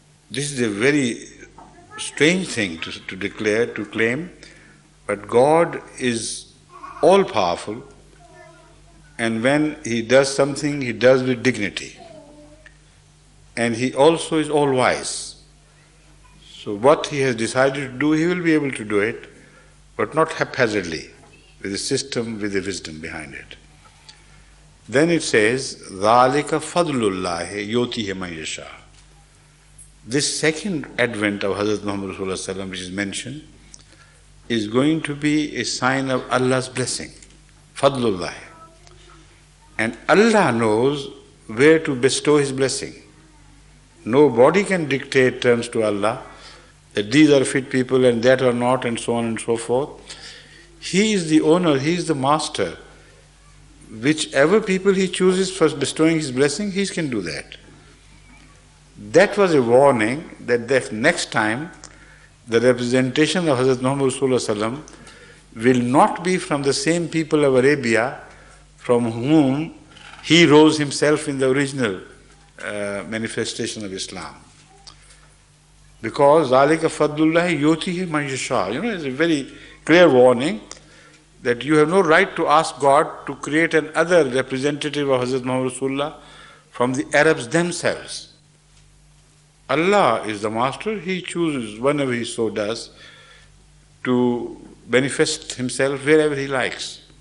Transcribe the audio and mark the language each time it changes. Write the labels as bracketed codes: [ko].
[en] This is a very strange thing to declare, to claim, but God is all-powerful, and when He does something, He does with dignity. And He also is all-wise. So what He has decided to do, He will be able to do it, but not haphazardly, with a system, with a wisdom behind it. Then it says, [ar] ذَلِكَ فَضْلُ اللَّهِ يُؤْتِيهِ مَن يَشَاءُ. [en] This second advent of Hazrat Muhammad Rasulullah, which is mentioned, is going to be a sign of Allah's blessing, Fadlullah. And Allah knows where to bestow His blessing. Nobody can dictate terms to Allah, that these are fit people and that are not, and so on and so forth. He is the owner, He is the master. Whichever people He chooses for bestowing His blessing, He can do that. That was a warning that next time the representation of Hazrat Muhammad Rasulullah will not be from the same people of Arabia from whom He rose Himself in the original manifestation of Islam. Because [ar] ذَلِكَ فَضْلُ اللَّهِ يُؤْتِيهِ مَن يَشَاءُ. [en] It's a very clear warning that you have no right to ask God to create another representative of Hazrat Muhammad Rasulullah from the Arabs themselves. Allah is the master. He chooses whenever He so does to manifest Himself wherever He likes.